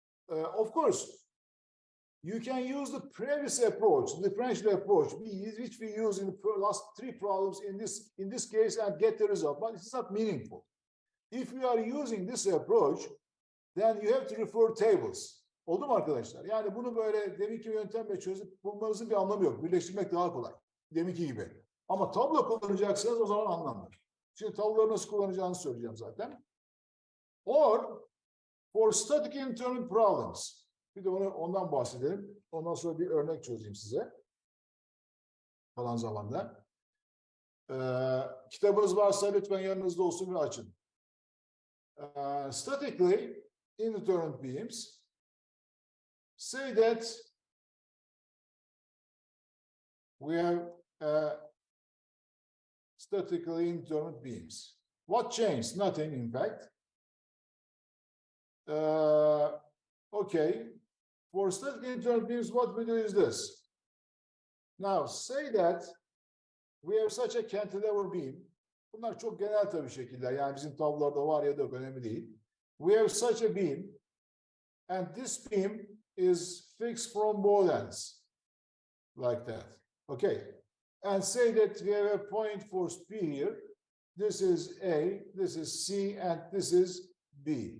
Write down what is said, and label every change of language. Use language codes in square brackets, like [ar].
[en] Of course, you can use the previous approach, the differential approach, which we use in the last three problems in this case, and get the result, but it's not meaningful. If you are using this approach, then you have to refer tables. [tr] Oldu mu arkadaşlar? Yani bunu böyle deminki yöntemle çözüp bulmanızın bir anlamı yok. Birleştirmek daha kolay. Deminki gibi. Ama tablo kullanacaksınız, o zaman anlamlı. Şimdi tabloları nasıl kullanacağınızı söyleyeceğim zaten. [en] Or for static internal problems. [tr] Bir de ondan bahsedelim. Ondan sonra bir örnek çözeyim size. Falan zamanda. Kitabınız varsa lütfen yanınızda olsun ve açın. [en] Statically indeterminate beams, say that we have statically indeterminate beams. What changed? Nothing, in fact. Okay. For statically indeterminate beams, what we do is this. Now, say that we have such a cantilever beam. [tr] Bunlar çok genel tabii şekiller. Yani bizim tablolarda var ya da yok, önemli değil. [en] We have such a beam, and this beam is fixed from both ends, like that. Okay, and say that we have a point force P here. This is A, this is C, and this is B.